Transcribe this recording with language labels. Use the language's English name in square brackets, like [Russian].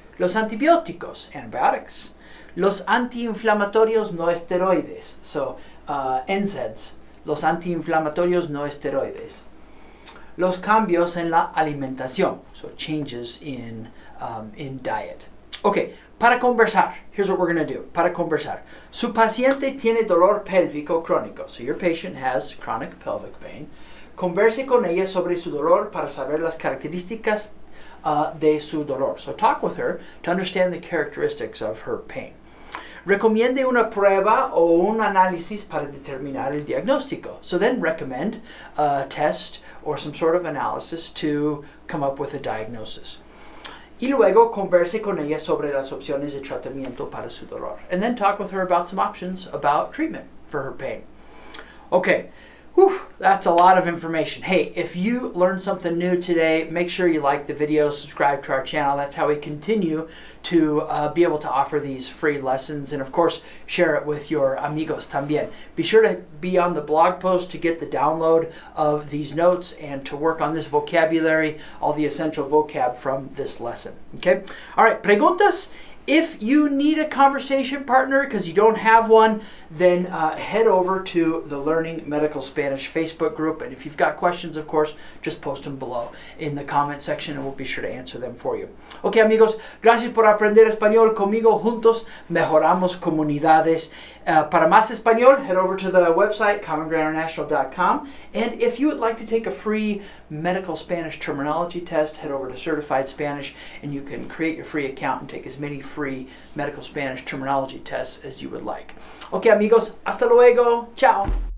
[Spanish] Los antibióticos, antibiotics. Los antiinflamatorios no esteroides, so NSAIDs, los antiinflamatorios no esteroides. Los cambios en la alimentación, [English] so changes in diet. Okay, [Spanish] para conversar, [English] here's what we're going to do. [Spanish] Para conversar, su paciente tiene dolor pélvico crónico, [English] so your patient has chronic pelvic pain. [Spanish] Converse con ella sobre su dolor para saber las características de su dolor. [English] So talk with her to understand the characteristics of her pain. [Spanish] Recomiende una prueba o un análisis para determinar el diagnóstico. [English] So then recommend a test or some sort of analysis to come up with a diagnosis. [Spanish] Y luego converse con ella sobre las opciones de tratamiento para su dolor. [English] And then talk with her about some options about treatment for her pain. Okay. Whew, that's a lot of information. Hey, if you learned something new today, make sure you like the video, subscribe to our channel. That's how we continue to be able to offer these free lessons. And of course, share it with your [Spanish] amigos también. [English] Be sure to be on the blog post to get the download of these notes and to work on this vocabulary, all the essential vocab from this lesson. Okay? All right, preguntas? If you need a conversation partner because you don't have one, then head over to the Learning Medical Spanish Facebook group. And if you've got questions, of course, just post them below in the comment section and we'll be sure to answer them for you. [Spanish] Okay, amigos, gracias por aprender español conmigo. Juntos mejoramos comunidades. Para más español, [English] head over to the website, commongroundinternational.com. And if you would like to take a free medical Spanish terminology test, head over to Certified Spanish, and you can create your free account and take as many free medical Spanish terminology tests as you would like. Okay, [Spanish] amigos, hasta luego. [English] Ciao.